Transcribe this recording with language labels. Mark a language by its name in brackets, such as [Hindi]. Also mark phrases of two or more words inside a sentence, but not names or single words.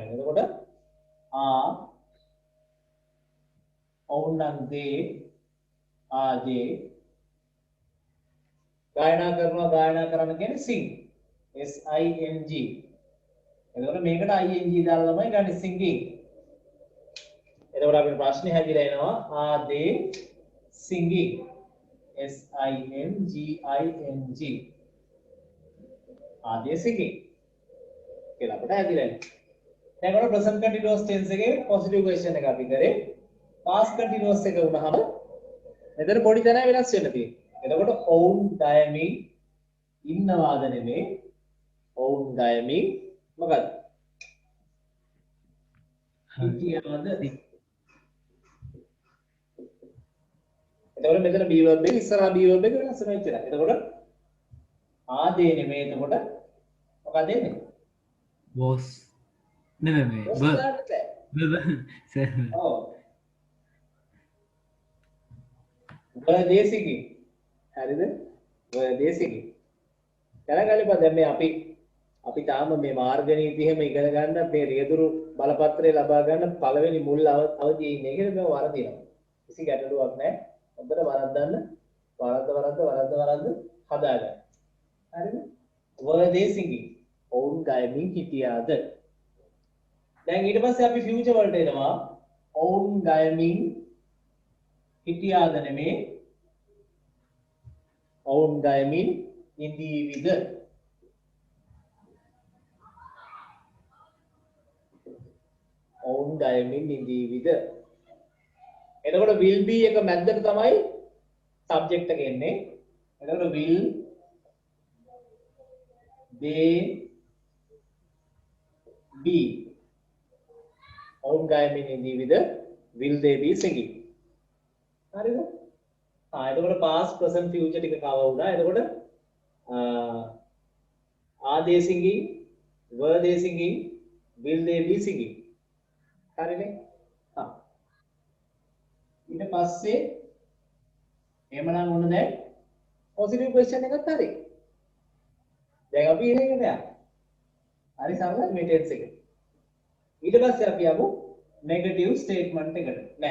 [Sinhala] එතකොට ඔවුන් නම් they [Hindi] गायना करना [Sinhala] කියන්නේ [English] sing s i n g [Sinhala] එතකොට මේකට ing දාලා තමයි ගන්න singing එතකොට අපේ ප්‍රශ්නේ හැදිලා එනවා [English] are they singing s i n g i n g are they singing [Sinhala] කියලා අපිට හැදිලා එනවා දැන් ඔන්න [English] present continuous tense [Sinhala] එකේ [English] positive question [Sinhala] එක අපි කරේ [English] past continuous [Sinhala] එක වුණාම මෙතන පොඩි තැනක් වෙනස් වෙන්න තියෙනවා එතකොට ඔවුන් ගයමින් ඉන්නවාද නෙමෙයි ඔවුන් ගයමින් මොකද හිටියවද එතකොට මෙතන [English] be verb [Sinhala] එක ඉස්සරහා [English] be verb [Sinhala] එක වෙනස් වෙනවා ඉතින් එතකොට ආදී නෙමෙයි එතකොට මොකද එන්නේ was නෙමෙයි verb ඔව් [English] were they singing [Sinhala] හරිද [English] were they singing [Sinhala] දැන් අපි අපි තාම මේ මාර්ග නීති එහෙම ඉගෙන ගන්න මේ රියදුරු බලපත්‍රය ලබා ගන්න පළවෙනි මුල් අවධියේ ඉන්නේ කියලා මම වරදිනවා. කිසි ගැටලුවක් නැහැ. හොඳට වරද්දන්න. වරද්ද හදාගන්න. හරිද? [English] were they singing? [Sinhala] ඔවුන් ගයමින් හිටියාද? දැන් ඊට පස්සේ අපි ෆියුචර් වලට එනවා. ඔවුන් ගයමින් හිටියාද නෙමේ. ඔවුන් ගයමින් ඉඳීවිද? ඔවුන් ගයමින් ඉඳීවිද? එතකොට [English] will be [Sinhala] එක මැද්දට තමයි subject එක එන්නේ. [English] එතකොට will they be? [Sinhala] ඔවුන් ගයමින් ඉඳීවිද? [English] will they be singing? [Sinhala] හරිද? එතකොට [English] past present future [Sinhala] ටික කව වුණා. [English] එතකොට are they singing? Were they singing? Will they be singing? [Sinhala] හරිනේ? ඊට පස්සේ එහෙමනම් ඔන්න දැන් [English] positive question [Sinhala] එකත් හරි. දැන් අපි ඉන්නේ නෑ. හරි සමහර මේ tense එක. ඊට පස්සේ අපි යමු [English] negative statement [Sinhala] එකට. නෑ.